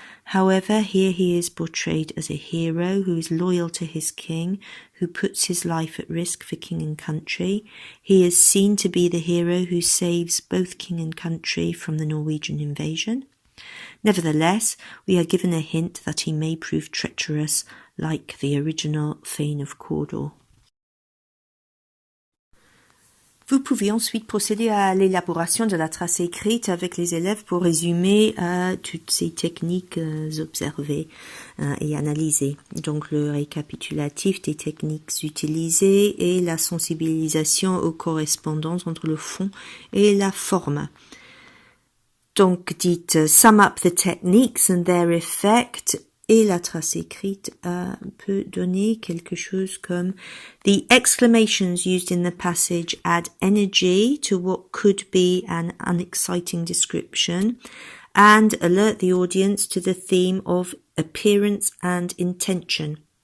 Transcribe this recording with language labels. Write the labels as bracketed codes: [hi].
[en] However, here he is portrayed as a hero who is loyal to his king, who puts his life at risk for king and country. He is seen to be the hero who saves both king and country from the Norwegian invasion. Nevertheless, we are given a hint that he may prove treacherous, like the original Thane of Cawdor. [fr] Vous pouvez ensuite procéder à l'élaboration de la tracée écrite avec les élèves pour résumer toutes ces techniques observées et analysées. Donc le récapitulatif des techniques utilisées et la sensibilisation aux correspondances entre le fond et la forme. Donc dites [en] sum up the techniques and their effect. [fr] Et la trace écrite peut donner quelque chose comme [en] the exclamations used in the passage add energy to what could be an unexciting description and alert the audience to the theme of appearance and intention.